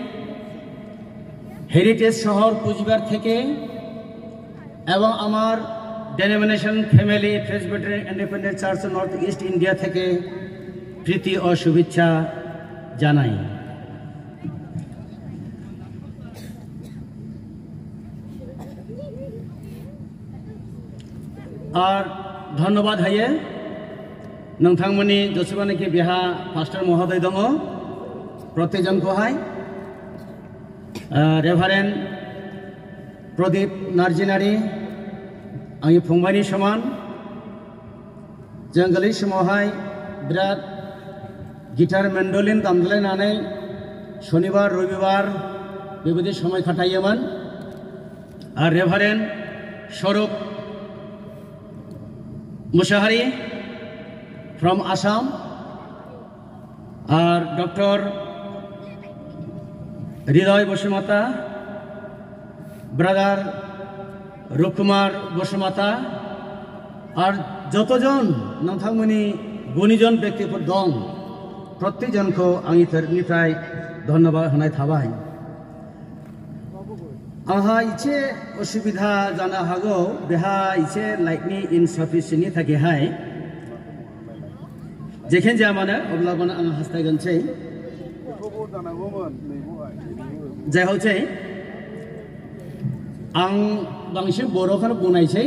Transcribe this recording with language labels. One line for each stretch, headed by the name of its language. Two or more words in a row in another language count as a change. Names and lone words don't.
Bangla: হেরিটেজ শহর কুচবিহার থেকে এবং আমার
English: denomination family
Bangla: প্রেসবিটারিয়ান ইন্ডিপেন্ডেন্ট চার্চ নর্থ ইস্ট ইন্ডিয়া থেকে প্রীতি ও শুভেচ্ছা জানাই। আর ধন্যবাদ
Bodo: হাইয়ে नोंथांमोननि जसेबानाखि बेहा पास्टर महोदय दङ प्रत्येकजनखौहाय रेभारेन्ड प्रदीप नार्जिनारि आंनि फंबायनि समान जों गोरलै समावहाय बिराद गिटार मेन्डलिन दामज्लायनानै शनिबार रबिबार बेबायदि समय खाथायोमोन। आर रेभारेन्ड स्वरूप मुसाहारि
English: from Assam
Bodo: और डॉक्टर हृदय बसुमता, ब्रादार रुकुमार बसुमता और जतजन नोंथांमोननि गुणीजन व्यक्तिफोर दं प्रत्येकजनखौ आंनि तरफनिफ्राय धन्यबाद होनाय थाबाय। आंहा इसे असुबिदा जानो हागौ, बेहा इसे लाइटनि इनसाफिसियेन्टनि थाखायहाय जेखिन जाया मानो अब्लाबो आं हास्थायगोनसै जाय हौसै आं बांसिन बर'खौनो बुंनायसै।